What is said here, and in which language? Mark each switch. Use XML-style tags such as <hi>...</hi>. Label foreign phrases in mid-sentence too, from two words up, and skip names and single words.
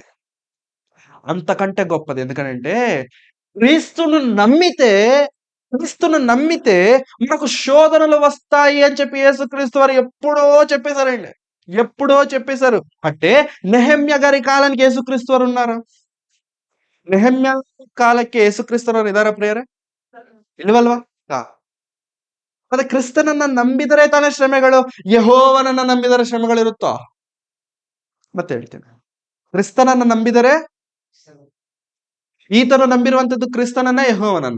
<te>అంతకంటే గొప్పది. ఎందుకనంటే క్రీస్తును నమ్మితే మనకు శోధనలు వస్తాయి అని చెప్పి యేసుక్రీస్తు వారు ఎప్పుడో చెప్పేశారండి. ఎప్పుడో చెప్పేశారు. అంటే నెహెమ్యా గారి కాలానికి యేసుక్రీస్తు వారు ఉన్నారు.</te> <kn>ನೆಹಮ್ಯ ಕಾಲಕ್ಕೆ ಯೇಸು ಕ್ರಿಸ್ತನವರು ಇದಾರ ಪ್ರಿಯರೇ? ಇಲ್ವಲ್ವಾ? ಮತ್ತೆ ಕ್ರಿಸ್ತನನ್ನ ನಂಬಿದರೆ ತಾನೇ ಶ್ರಮೆಗಳು. ಯೆಹೋವನನ್ನ ನಂಬಿದರೆ ಶ್ರಮೆಗಳಿರುತ್ತೋ? ಮತ್ತೆ ಹೇಳ್ತೇನೆ, ಕ್ರಿಸ್ತನನ್ನ ನಂಬಿದರೆ, ಈತನು ನಂಬಿರುವಂತದ್ದು ಕ್ರಿಸ್ತನನ್ನ ಯೆಹೋವನನ್ನ.</kn>